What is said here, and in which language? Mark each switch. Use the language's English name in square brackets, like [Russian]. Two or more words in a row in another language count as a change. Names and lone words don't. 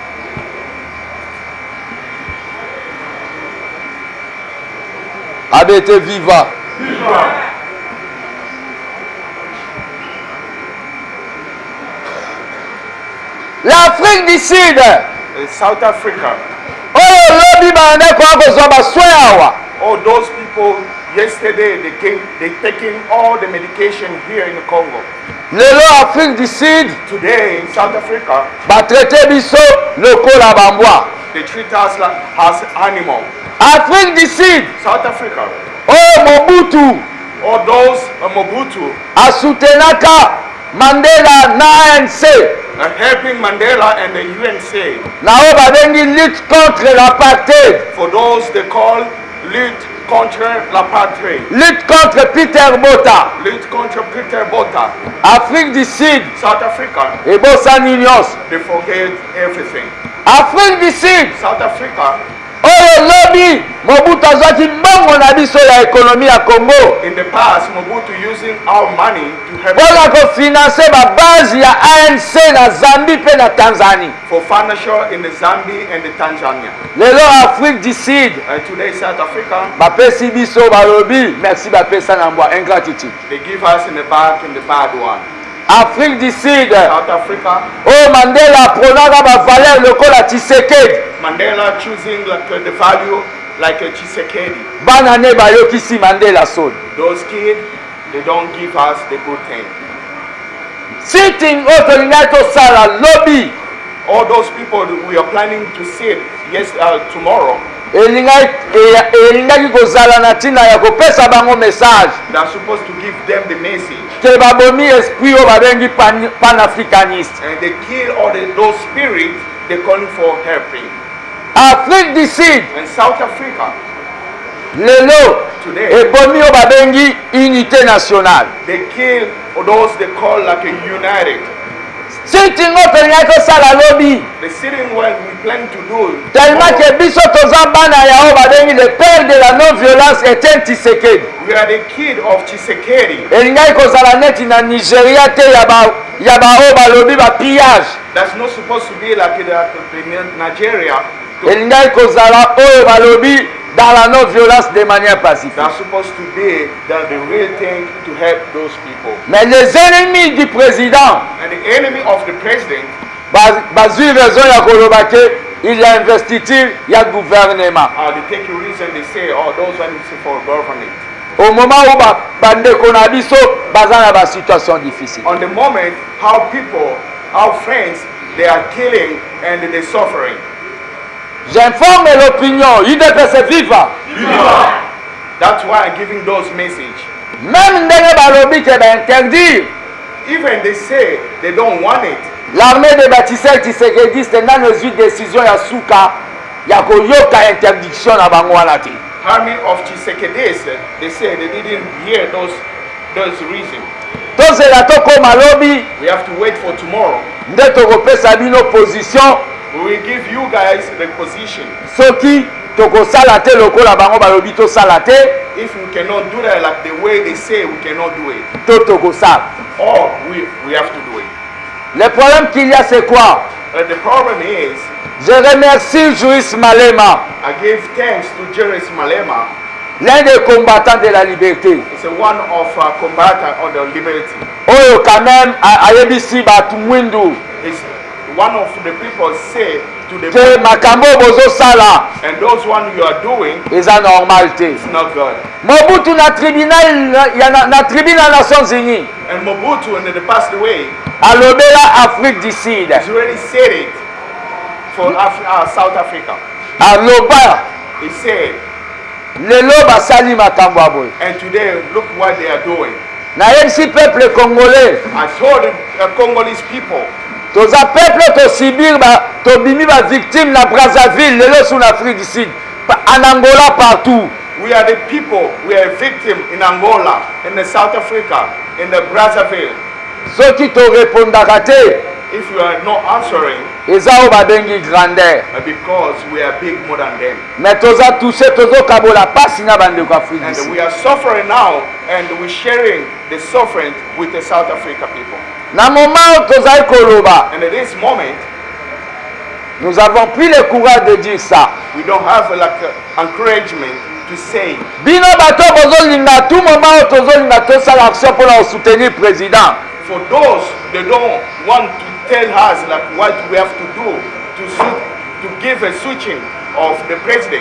[Lingala] ABT viva. Viva. [French] L'Afrique du Sud. [English] South Africa. [Lingala] Oh, lobby bande kwa kozwa basweawa. [English] Oh, those people yesterday they taking all the medication here in Congo. [Lingala] Lelo Afrique du Sud. [English] Today in South Africa, [Lingala] Ba traité biso lokola bambwa. [English] they treat us like as animals. [Lingala] Afrique du Sud. [English] South Africa. [Lingala] Oh, Mobutu [English] All those Mobutu [Lingala] asutenaka Mandela na ANC. [English] are helping Mandela and the UNC [Lingala] Nao babengi [French] lutte contre l'apartheid. [English] for those they call [French] lutte contre l'apartheid, Lutte contre Peter Botha. lutte contre Peter Botha. [Lingala] Afrique du Sud. [English] South Africa, [Lingala] Ebosani nyonso. [English] they forget everything. [Lingala] Afrique du Sud. [English] South Africa, [Lingala] Oyo lobi Mobutu azwaki mbongo na biso ya ekonomi ya Congo [English] in the past, Mobutu using our money to help [Lingala] mpona kofinanse babase ya ANC na Zambie mpe na Tanzanie. [English] for financial in the Zambia and the Tanzania. [Lingala] Lelo Afrique du Sud [English] And today, South Africa, [Lingala] bapesi biso balobi merci bapesa na mbwa ingratitude. [English] they give us in the back in the bad one. [Lingala] Afrique du Sud [English] South Africa, [Lingala] oyo Mandela apronaka bavaleur lokola Tshisekedi [English] Mandela choosing like the value like a Tshisekedi. [Lingala] bana ne bayokisi Mandela soni. [English] Those kids, they don't give us the good thing. [Lingala] Sitting oyo tolingaki tosala lobi [English] All those people that we are planning to see tomorrow, [Lingala] elingaki kozala na ntina ya kopesa bango message [English] they are supposed to give them the message. [Lingala] ke babomi esprit oyo babengi panafricaniste. [English] And they kill all those spirits they're calling for helping. [Lingala] Afrique du Sud [English] And South Africa, [Lingala] lelo [English] today, [Lingala] ebomi oyo babengi [French] unité nationale. [English] they kill those they call like a united. [Lingala] Sitting oyo tolingaki tosala lobi [English] The sitting when we plan to do [Lingala] tellement ke biso toza bana ya oyo babengi [French] le père de la non violence [Lingala] Etienne Tshisekedi. [English] we are the kid of Tshisekedi. [Lingala] Elingaki kozala neti na Nigeria te ya baoyo balobi bapillage. [English] That's not supposed to be like in Nigeria. [Lingala] Elingaki kozala oyo balobi [French] dans la non violence de manière pacifique. [English] That's supposed to be the real thing to help those people. [French] Mais les ennemis du président [English] And the enemy of the president, [Lingala] bazwi raison ya koloba ke [French] il y a investiture [Lingala] ya gouvernement. [English] they take a reason, they say, oh, those ones for government. [French] Au moment où [Lingala] bandeko na biso baza na ba [French] situation difficile. [English] On the moment, how people, our friends, they are killing and they're suffering. [French] J'informe l'opinion, UDPS viva. [English] That's why I'm giving those message. [Lingala] Même ndenge balobi ke ba interdire [English] Even they say they don't want it. [French] l'armée de [Lingala] Baptiste Tshisekedi nano zwi décision ya suka ya koyoka interdiction na bango wana te. [English] Army of Tshisekedi, they say they didn't hear those reasons. [Lingala] Tozela tokoma lobi [English] We have to wait for tomorrow. [Lingala] nde tokopesa bino position [English] We will give you guys the position. [Lingala] soki tokosala te lokola bango balobi tosala te [English] If we cannot do that like the way they say, we cannot do it. [Lingala] to tokosala. [English] Or we have to do it. [French] Le problème qu'il y a c'est quoi? [English] The problem is, [French] Je remercie Joyce Malema, [English] I give thanks to Julius Malema. [French] l'un des combattants de la liberté. [English] It's one of combatants on the liberty. [Lingala] Oyo [French] quand même [Lingala] ayebisi batu mwindu [English] It's one of the people say to the [Lingala] ke makambo bozosala [English] and those one you are doing, [Lingala] eza normal te. [English] it's not good. [Lingala] Mobutu na tribunal na tribunal Nations Unies [English] And Mobutu, when they passed away, [Lingala] alobela Afrique du Sud [English] he's already said it for South Africa. [Lingala] aloba [English] He said, [Lingala] lelo basali makambo ya boye. [English] and today look what they are doing. [Lingala] Nayebisi [French] peuple congolais [English] I told the Congolese people, [Lingala] toza peuple tosibir tobimi ba victime na Brazzaville lelo [French] sur Afrique du Sud en Angola partout. [English] We are the people, we are a victim in Angola, in the South Africa, in the Brazzaville. [Lingala] Soki to répondaka te, [English] if you are not answering, [Lingala] eza o babengi grandeur. [English] Because we are big more than them. [Lingala] Mais toza touché tozo kabola pasi na bande ko Afrique. [English] And we are suffering now, and we're sharing the suffering with the South Africa people. [Lingala] Na moment toza koloba. [English] And at this moment, [French] nous avons pris le courage de dire ça. [English] We don't have like encouragement to say. [Lingala] Bino bato bozolinga [French] tout moment [Lingala] tozolinga to sala action [French] pour la soutenir président. [English] For those they don't want to tell us like what we have to do to give a switching of the president.